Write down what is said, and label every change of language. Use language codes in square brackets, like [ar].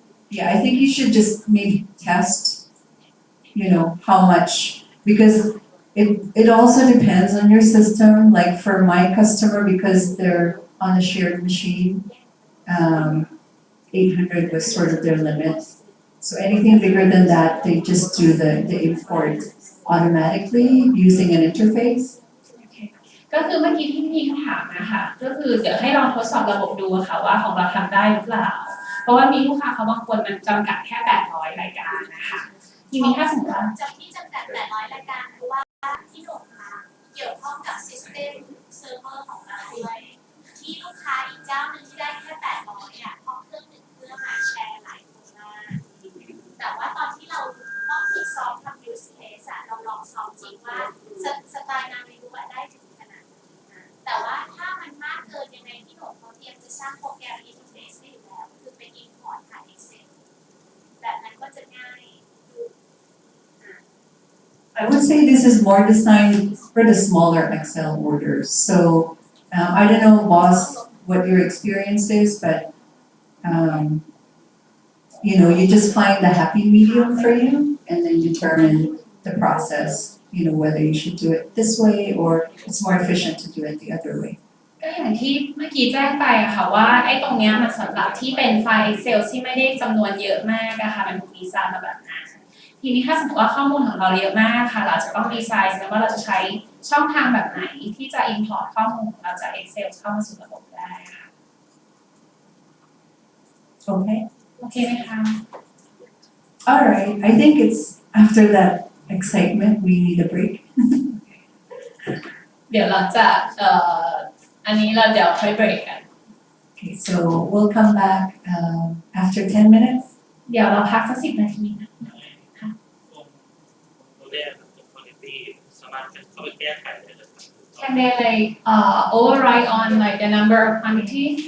[en] Yeah, I think you should just maybe test, how much, because it also depends on your system. Like for my customer, because they're on a shared machine, 800 was sort of their limit. So anything bigger than that, they just do the import automatically using an interface. [th] ก็คือเมื่อกี้ที่มีคำถามนะคะก็คือเดี๋ยวให้ลองทดสอบระบบดูค่ะว่าของเราทำได้หรือเปล่าเพราะว่ามีลูกค้าเขาบางคนมันจำกัดแค่800รายการนะคะทีนี้ถ้าสมมติว่า ที่จำกัด800รายการเพราะว่าที่หน่วยงานเกี่ยวข้องกับซิสเต็มเซิร์ฟเวอร์ของเราด้วยที่ลูกค้าอีกเจ้าหนึ่งที่ได้แค่800อ่ะเพราะเครื่องหนึ่งเครื่องแชร์หลายคนมากแต่ว่าตอนที่เราต้องฝึกซ้อมทำ use case เราลองซ้อมจริงว่าสไตล์นาวิวได้ถึงขนาดนี้แต่ว่าถ้ามันมากเกินยังไงที่หน่วยเขาเตรียมจะสร้างโปรแกรม interface ให้อยู่แล้วคือไป import ผ่าน Excel แบบนั้นก็จะง่าย [en] I would say this is more designed for the smaller Excel orders. So I don't know, boss, what your experience is, but you just find the happy medium for you and then determine the process, whether you should do it this way or it's more efficient to do it the other way. [th] ก็อย่างที่เมื่อกี้แจ้งไปอะค่ะว่าไอ้ตรงเนี้ยมันสำหรับที่เป็นไฟล์ Excel ที่ไม่ได้จำนวนเยอะมากนะคะมันถูกดีไซน์มาแบบนั้นท ทีนี้ถ้าสมมติว่าข้อมูลของเราเยอะมากค่ะเราจะต้องดีไซน์นะว่าเราจะใช้ช่องทางแบบไหนที่จะ import ข้อมูลของเราจาก Excel เข้ามาสู่ระบบได้ค่ะ [en] Okay. [th] โอเคไหมคะ [en] All right. I think it's after that excitement we need a break. [th] เดี๋ยวเราจะอันนี้เราเดี๋ยวค่อยเบรกกัน [en] Okay, so we'll come back after 10 minutes. [th] เดี๋ยวเราพักสัก10 นาทีนะ ตัวแรกตัวคุณภาพสามารถจะเข้าไปแก้ไขได้เลย [en] Can they like override on like the number of quantity?